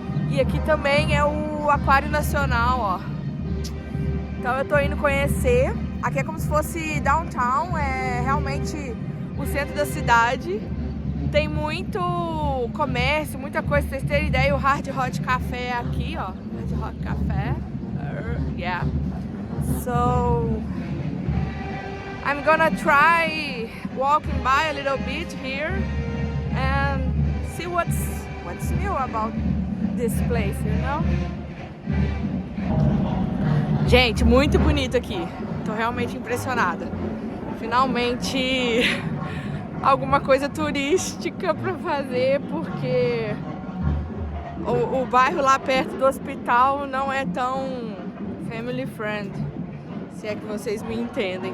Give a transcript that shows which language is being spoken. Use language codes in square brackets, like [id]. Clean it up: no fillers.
[pt] E aqui também é o Aquário Nacional, ó. Então eu tô indo conhecer. Aqui é como se fosse downtown. É realmente... o centro da cidade. Tem muito comércio, muita coisa. Pra vocês terem ideia, o Hard Hot Café é aqui, ó. [en] Hard Hot Café. Yeah. So, I'm gonna try walking by a little bit here and see what's new about this place, you know? [pt] Gente, muito bonito aqui. Tô realmente impressionada. Finalmente alguma coisa turística pra fazer, porque o bairro lá perto do hospital não é tão [en] family friend, [pt] se é que vocês me entendem.